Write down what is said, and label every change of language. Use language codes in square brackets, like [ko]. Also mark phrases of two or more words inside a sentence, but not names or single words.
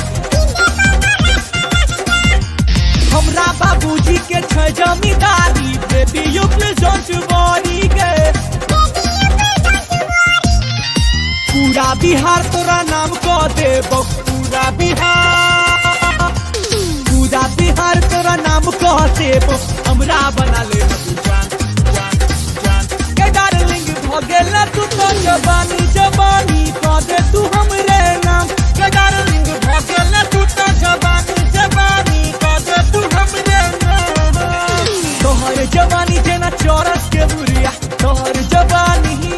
[mai] हमरा बाबूजी के छै जमींदारी [en] baby you please don't worry [mai] गे पूरा बिहार तोरा नाम क देबो पूरा बिहार तोरा नाम क देबो हमरा बना ले जान जान जान के डार्लिंग भगेला तू तो जवानी जवानी क दे तू हमरे नाम के डार्लिंग भगेला तू तो जवानी जवानी क दे तू हमरे नाम तोहर जवानी जेना चौरस के बुरिया तोहर जवानी